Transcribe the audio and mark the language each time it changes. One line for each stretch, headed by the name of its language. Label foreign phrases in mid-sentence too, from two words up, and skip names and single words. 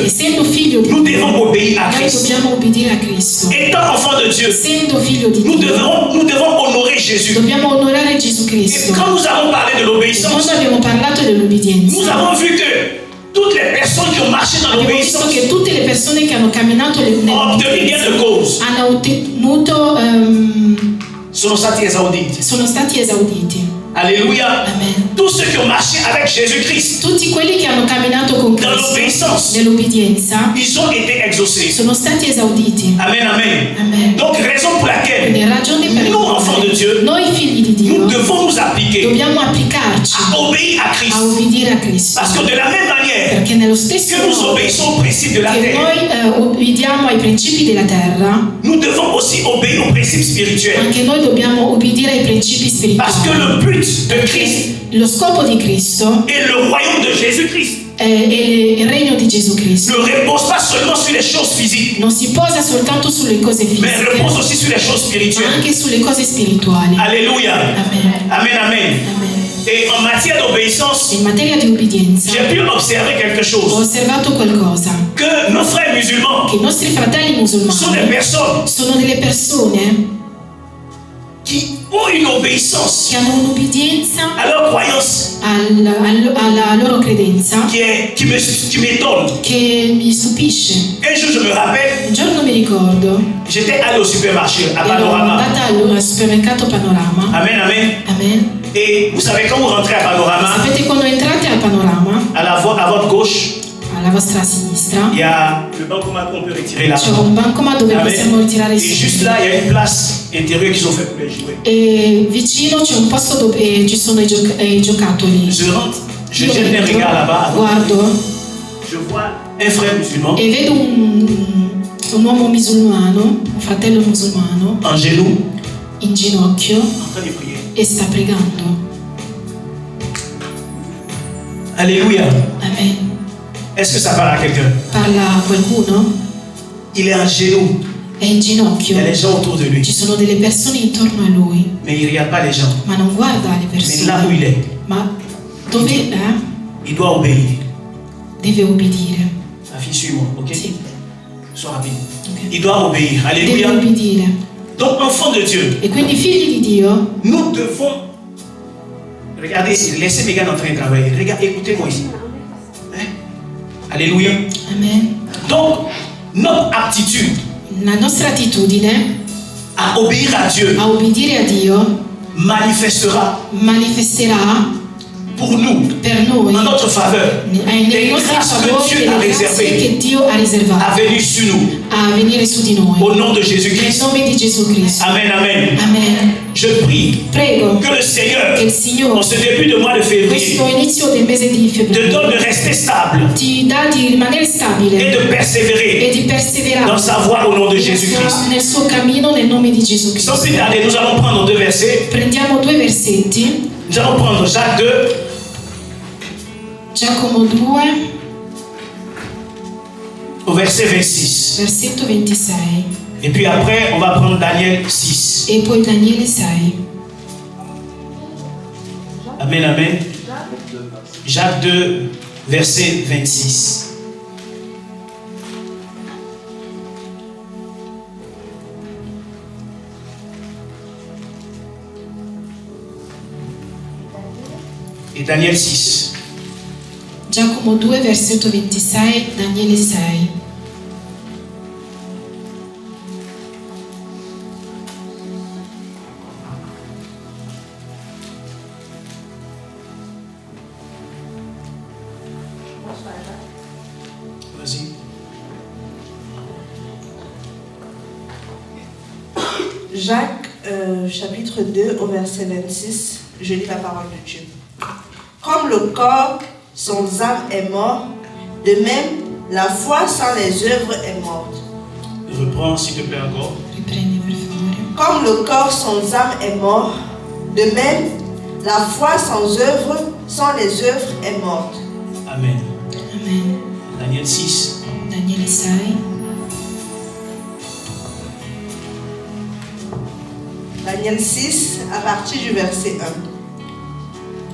Italian: essendo figlio di
French: nous
Italian: Dio,
French: devons obéir à
Italian: noi
French: Christ.
Italian: dobbiamo obbedire a Cristo.
French: Étant enfants de Dieu,
Italian: Essendo figlio di
French: nous
Italian: Dio,
French: devons honorer Jésus.
Italian: dobbiamo onorare Gesù
French: Et
Italian: Cristo.
French: quand nous avons parlé de
Italian: E
French: l'obéissance,
Italian: quando abbiamo parlato
French: nous
Italian: dell'obbedienza,
French: avons vu que toutes les personnes qui ont marché dans
Italian: abbiamo visto
French: l'obéissance
Italian: che tutte le persone che hanno camminato
French: ont obtenu gain de cause.
Italian: hanno ottenuto, Sono stati esauditi. sono stati esauditi.
French: Alléluia.
Italian: Amen.
French: Tous ceux qui ont marché avec Jésus-Christ
Italian: Tutti quelli che hanno camminato con
French: dans
Italian: Cristo
French: l'obéissance,
Italian: nell'obbedienza
French: ils ont été exaucés.
Italian: sono stati esauditi.
French: Amen, amen.
Italian: Amen.
French: Donc, raison pour laquelle
Italian: Quindi ragione per
French: nous, enfants de Dieu,
Italian: noi figli di Dio
French: nous devons nous appliquer
Italian: dobbiamo applicarci
French: à obéir à
Italian: a
French: Christ.
Italian: obbedire a Cristo,
French: Parce que de la même manière
Italian: perché nello stesso
French: que nous
Italian: modo
French: obéissons aux principes de la
Italian: che
French: terre,
Italian: noi obbediamo ai principi della terra,
French: nous devons aussi obéir aux principes spirituels.
Italian: anche noi dobbiamo obbedire ai principi
French: Parce que
Italian: spirituali.
French: le but de Christ
Italian: Lo scopo di Cristo
French: et le royaume de Jésus-Christ
Italian: è il regno di Gesù Cristo.
French: ne repose pas seulement sur les choses physiques,
Italian: Non si posa soltanto sulle cose
French: mais
Italian: fisiche,
French: repose aussi sur les choses
Italian: ma
French: spirituelles.
Italian: anche sulle cose spirituali.
French: Alléluia.
Italian: Amen.
French: Amen, amen.
Italian: Amen.
French: Et en matière d'obéissance,
Italian: In materia di obbedienza
French: j'ai pu observer quelque
Italian: ho
French: chose.
Italian: osservato qualcosa,
French: Que nos frères musulmans
Italian: che i nostri fratelli
French: sont des
Italian: musulmani
French: personnes
Italian: sono delle persone
French: qui ont une obéissance
Italian: che hanno un'obbedienza
French: à leur croyance
Italian: alla loro credenza
French: qui m'étonne.
Italian: che mi stupisce.
French: Un jour, je me rappelle,
Italian: Un giorno mi ricordo,
French: j'étais allé au supermarché à
Italian: ero
French: Panorama.
Italian: andata al supermercato Panorama.
French: Amen, amen.
Italian: Amen.
French: Et vous savez, quand vous rentrez à Panorama,
Italian: Sapete, quando entrate al Panorama,
French: à votre gauche,
Italian: alla vostra sinistra,
French: il y a le bancomat qu'on peut retirer là.
Italian: c'è un bancomat dove possiamo ritirare
French: Et
Italian: i
French: juste
Italian: soldi.
French: là, il y a une place intérieure qu'ils ont fait pour les jouets.
Italian: E vicino c'è un posto dove ci sono i giocattoli.
French: Je rentre, je
Italian: Io
French: jette un
Italian: entro,
French: regard là-bas.
Italian: guardo
French: Je vois un frère musulman
Italian: e vedo un uomo musulmano, un fratello musulmano,
French: en genoux,
Italian: in ginocchio
French: en train de prier.
Italian: e sta pregando.
French: Alléluia.
Italian: Amen.
French: Est-ce que ça parle à quelqu'un?
Italian: Parla a qualcuno?
French: Il est en genoux.
Italian: È in
French: Il
Italian: ginocchio.
French: y a des gens autour de lui.
Italian: Ci sono delle persone intorno a lui,
French: Mais il ne regarde pas les gens.
Italian: ma non guarda le
French: Mais là où il
Italian: persone.
French: est,
Italian: Ma dove è?
French: il doit obéir.
Italian: Deve obbedire.
French: Ma fille, suis-moi, ok?
Italian: Sì.
French: Sois rapide.
Italian: Ok.
French: Il doit obéir.
Italian: Deve
French: Alléluia.
Italian: obbedire.
French: Donc, enfants de Dieu,
Italian: E quindi figli di Dio,
French: nous devons. Regardez, laissez mes gars en train de travailler. Regardez, écoutez-moi ici. Hein? Alléluia.
Italian: amen,
French: Donc, notre aptitude
Italian: la nostra attitudine
French: à obéir à Dieu
Italian: a obbedire a Dio
French: manifestera
Italian: manifesterà
French: pour nous,
Italian: per noi
French: en notre faveur,
Italian: nei
French: les
Italian: nostri
French: grâces
Italian: favori
French: que
Italian: e
French: Dieu a
Italian: le grazie
French: réservées
Italian: che Dio ha
French: à
Italian: riservato
French: venir sur nous.
Italian: a venire su di noi.
French: Au nom de
Italian: Nel
French: Jésus-Christ.
Italian: nome di Gesù Cristo.
French: Amen, amen.
Italian: Amen.
French: Je prie
Italian: Prego
French: que le Seigneur,
Italian: che il
French: en
Italian: Signore,
French: ce début de mois de février,
Italian: questo inizio del mese di
French: te
Italian: febbraio,
French: donne de rester stable
Italian: ti dà di rimanere
French: et
Italian: stabile
French: de
Italian: e
French: persévérer
Italian: di perseverare
French: dans sa voie au nom de Jésus-Christ.
Italian: nel suo cammino nel nome di Gesù
French: Sans
Italian: Cristo.
French: plus tarder, nous allons prendre deux versets.
Italian: Prendiamo due versetti,
French: Nous allons prendre Jacques 2,
Italian: Giacomo 2,
French: au verset 26.
Italian: versetto 26,
French: Et puis après, on va prendre Daniel 6.
Italian: e poi Daniele 6.
French: Amen, amen. Jacques 2, verset 26. Et Daniel 6.
Italian: Giacomo 2, versetto 26, Daniele 6.
French: Vas-y. Jacques, chapitre 2, au verset 26, je lis la parole de Dieu. Comme le corps sans âme est mort, de même, la foi sans les œuvres est morte. Reprends s'il te plaît encore.
Italian: Riprendi per favore.
French: Comme le corps sans âme est mort, de même, la foi sans les œuvres est morte. Amen.
Italian: Amen.
French: Daniel 6.
Italian: Daniele 6.
French: Daniel 6, à partir du verset 1.